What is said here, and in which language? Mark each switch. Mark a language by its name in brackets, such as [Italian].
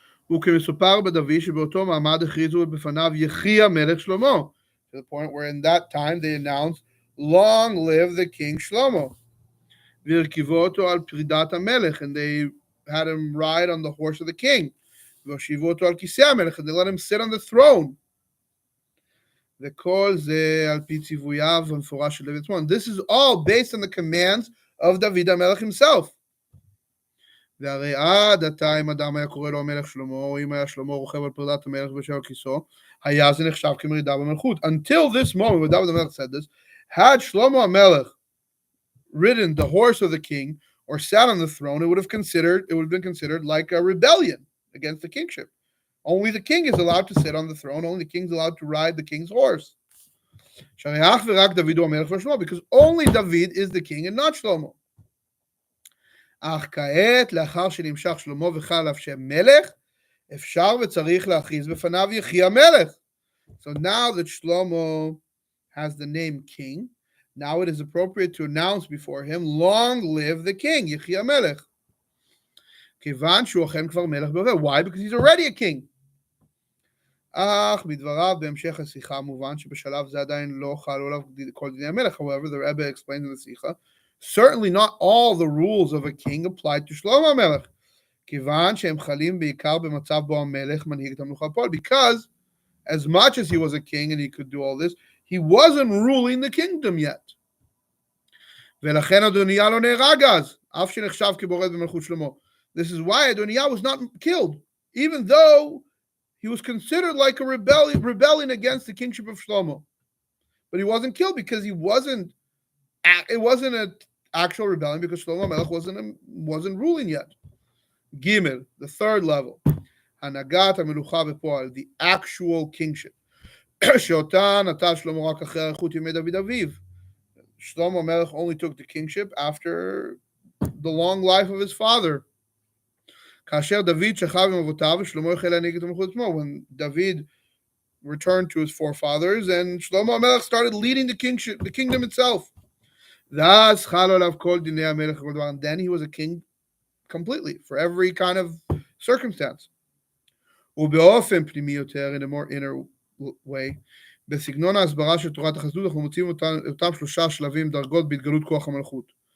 [Hebrew] וכמסופר בדוד שבאותו מעמד הכריזו בפניו יחי המלך שלמה. [English] To the point where in that time they announced, long live the king Shlomo. [Hebrew] והרכיבו אותו על פרידת המלך, [English] and they had him ride on the horse of the king. [Hebrew] והושיבו אותו על כיסא המלך, [English] and they let him sit on the throne. [Hebrew] וכל זה על פי ציווייו המפורש של דוד עצמו. [English] This is all based on the commands of David HaMelech himself. [Hebrew] והרי עד עתה אם אדם היה קורא לו המלך שלמה, או אם היה שלמה רוכב על פרדת המלך ויושב על כיסאו, היה זה נחשב כמרידה במלכות. [English] Until this moment, when David HaMelech said this, had Shlomo HaMelech ridden the horse of the king or sat on the throne, it would have been considered like a rebellion against the kingship. Only the king is allowed to sit on the throne. Only the king is allowed to ride the king's horse. Because only David is the king and not Shlomo. [Hebrew] אך כעת, לאחר שנמשך שלמה וחל עליו שם מלך, אפשר וצריך להכריז בפניו יחי המלך. [English] So now that Shlomo has the name king, now it is appropriate to announce before him, long live the king, [Hebrew] יחי המלך. כיוון שהוא אכן כבר מלך בבל. [English] Why? Because he's already a king. [Hebrew] אך בדבריו בהמשך השיחה מובן שבשלב זה עדיין לא חלו עליו כל דיני המלך. [English] However, the Rebbe explains in the שיחה, certainly not all the rules of a king applied to Shlomo HaMelech. [Hebrew] כיוון שהם חלים בעיקר במצב בו המלך מנהיג את המלוכה בפועל. [English] Because as much as he was a king and he could do all this, he wasn't ruling the kingdom yet. [Hebrew] ולכן אדוניה לא נהרג אז, אף שנחשב כבורד במלכות שלמה. [English] This is why Adoniah was not killed, even though he was considered like a rebellion against the kingship of Shlomo. But he wasn't killed because it wasn't an actual rebellion because Shlomo HaMelech wasn't ruling yet. Gimel, the third level. [Hebrew] Hanagat HaMelucha B'Po'al, [English] the actual kingship. [Hebrew] שאותה נטל שלמה רק אחרי אריכות ימי דוד אביו. [English] Shlomo HaMelech only took the kingship after the long life of his father. [Hebrew] כאשר דוד שכב עם אבותיו, ושלמה החל להנהיג את המלכות עצמו. [English] When David returned to his forefathers, and Shlomo HaMelech started leading the kingdom itself. [Hebrew] ואז חל עליו כל דיני המלך וכל דבר. [English] And then he was a king completely, for every kind of circumstance. [Hebrew] ובאופן פנימי יותר, [English] in a more inner way, [Hebrew] בסגנון ההסברה של תורת החסידות, אנחנו מוצאים אותם 3 שלבים, דרגות בהתגלות כוח המלכות.